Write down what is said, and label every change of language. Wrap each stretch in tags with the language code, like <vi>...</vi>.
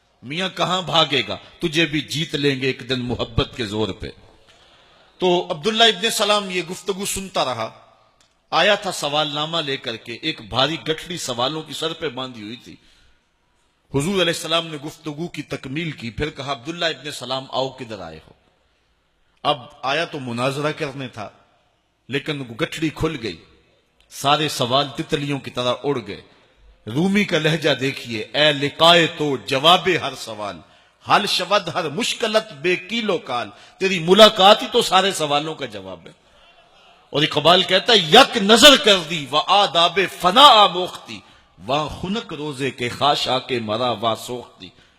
<ur>میاں کہاں بھاگے گا، تجھے بھی جیت لیں گے ایک دن محبت کے زور پہ. تو عبداللہ ابن سلام یہ گفتگو سنتا رہا. آیا تھا سوال نامہ لے کر کے، ایک بھاری گٹھڑی سوالوں کی سر پہ باندھی ہوئی تھی. حضور علیہ السلام نے گفتگو کی تکمیل کی. پھر کہا عبداللہ ابن سلام آؤ کدھر آئے ہو. اب آیا تو مناظرہ کرنے تھا لیکن گٹھڑی کھل گئی. سارے سوال تتلیوں کی طرح اڑ گئے. رومی کا لہجہ دیکھیے.</ur> <fa>اے لقائے تو جواب ہر سوال، حل شود ہر مشکلت بے کیلو کال.</fa> <ur>تیری ملاقات ہی تو سارے سوالوں کا جواب ہے. اور اقبال کہتا ہے</ur> <fa>یک نظر کر دی و آداب فنا آموختی، واں خنک روزے کے خاشا کے مرا وا سوختی.</fa>